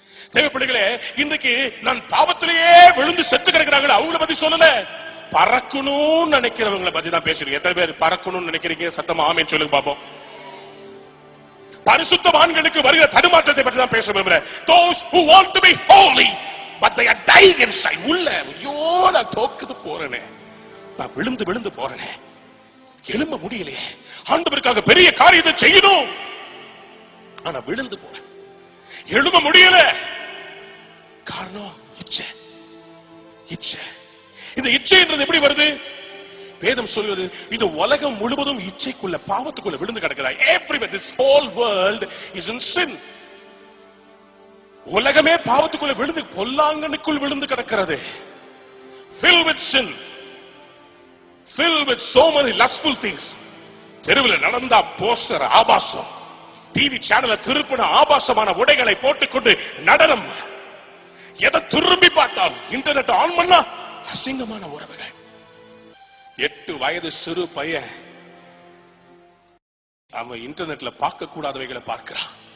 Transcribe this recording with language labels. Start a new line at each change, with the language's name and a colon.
Tamil: தேவ பிள்ளைகளே, இன்றைக்கு நான் பாவத்திலேயே விழுந்து செத்து கிடக்கிறாங்க, அவங்கள பத்தி சொல்லல, பறக்கணும்னு நினைக்கிறவங்களை பத்தி தான் பேசுறீங்க. எத்தனை பேர் பறக்கணும்னு நினைக்கிறீங்க? சத்தமா ஆமேன்னு சொல்லுங்க பாப்போம். பரிசுத்தவான்களுக்கு வருகிற தடுமாற்றத்தை பற்றி தான் பேச விரும்புகிறேன்.
English: Those who want to be holy but they are dying inside.
Tamil: உள்ள ஐயோ நான் தோக்குது போறேனே, நான் விழுந்து விழுந்து போறேனே, எழும்ப முடியலையே, ஆண்டவருக்காக பெரிய காரியத்தை செய்யணும், ஆனா விழுந்து போறேன், எழும்ப முடியல. காரணம் இச்சை. இச்சை. இந்த இச்சைன்றது எப்படி வருது? வேதம் சொல்வது இந்த உலகம் முழுவதும் இச்சைக்குள்ள, பாவத்துக்குள்ள விழுந்து கிடக்கிறாய்.
English: Everywhere, this whole world is in sin.
Tamil: உலகமே பாவத்துக்குள்ள விழுந்து, பொல்லாங்கனுக்குள் விழுந்து கிடக்கிறது.
English: Filled with sin, filled with so many lustful things.
Tamil: தெருவில் நடந்தா போஸ்டர் ஆபாசம், டிவி சேனல திருப்பின ஆபாசமான உடைகளை போட்டுக்கொண்டு நடனம், எதை திரும்பி பார்த்தால் இன்டர்நெட் ஆன் பண்ணா அசிங்கமான உறவுகள். 8 வயது சிறு பையன் அவன் இன்டர்நெட்ல பார்க்க கூடாதவைகளை பார்க்கிறான்.